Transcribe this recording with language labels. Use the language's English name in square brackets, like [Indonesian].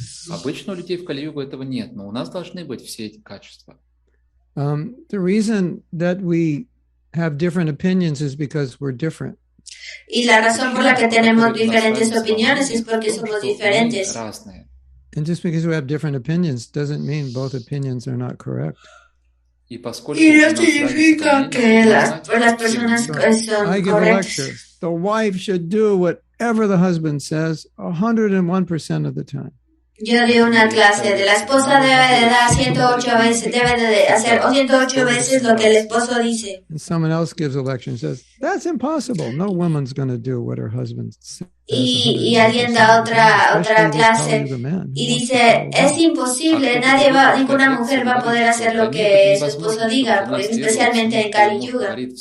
[Russian] Обычно у людей в Кали-югу этого нет, но у нас должны быть все эти качества. [English] The reason that we have different opinions is because we're different. [Spanish] Y la razón por la que tenemos diferentes opiniones es porque somos diferentes. [English] And just because we have different opinions doesn't mean both opinions are not correct. [Spanish] Y no significa que las personas son [English] I give a lecture. The wife should do whatever the husband says 101% of the time. [Spanish] Yo di una clase de la esposa debe de dar 108 veces, debe de hacer 108 veces lo que el esposo dice. [English] And someone else gives a lecture and says, that's impossible. No woman's going to do what her husband says. [Spanish] Y alguien da otra clase y dice, es imposible, ninguna mujer va a poder hacer lo que su esposo diga, especialmente en Kali Yuga.